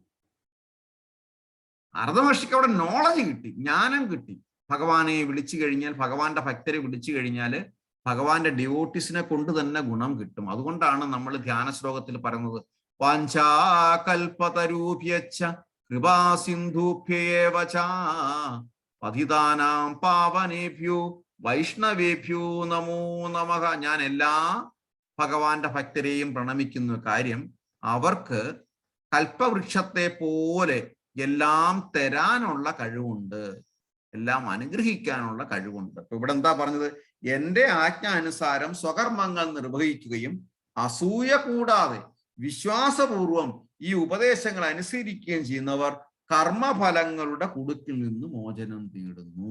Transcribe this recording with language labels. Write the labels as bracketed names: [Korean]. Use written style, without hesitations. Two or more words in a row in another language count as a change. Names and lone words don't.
[Malayalam] നാരദ മഹർഷിക്ക് അവിടെ നോളജ് കിട്ടി, ജ്ഞാനം കിട്ടി. ഭഗവാനെ വിളിച്ചു കഴിഞ്ഞാൽ, ഭഗവാന്റെ ഭക്തരെ വിളിച്ചു കഴിഞ്ഞാൽ ഭഗവാന്റെ ഡിവോട്ടീസിനെ കൊണ്ട് തന്നെ ഗുണം കിട്ടും. അതുകൊണ്ടാണ് നമ്മൾ ധ്യാന ശ്ലോകത്തിൽ പറയുന്നത് [Sanskrit] വാഞ്ചാകൽപതരൂപ്യച്ഛ കൃപാസിന്ധുഭ്യേവ ച പതിതാനാം പാവനേഭ്യോ വൈഷ്ണവേഭ്യോ നമോ നമഃ. [Malayalam] ഞാൻ എല്ലാ ഭഗവാന്റെ ഭക്തരെയും പ്രണമിക്കുന്ന കാര്യം അവർക്ക് കൽപ്പവൃക്ഷത്തെ പോലെ എല്ലാം തരാനുള്ള കഴിവുണ്ട്, എല്ലാം അനുഗ്രഹിക്കാനുള്ള കഴിവുണ്ട്. അപ്പൊ ഇവിടെ എന്താ പറഞ്ഞത്? എന്റെ ആജ്ഞ അനുസാരം സ്വകർമ്മങ്ങൾ നിർവഹിക്കുകയും അസൂയ കൂടാതെ വിശ്വാസപൂർവം ഈ ഉപദേശങ്ങൾ അനുസരിക്കുകയും ചെയ്യുന്നവർ കർമ്മഫലങ്ങളുടെ കുടുക്കിൽ നിന്ന് മോചനം നേടുന്നു.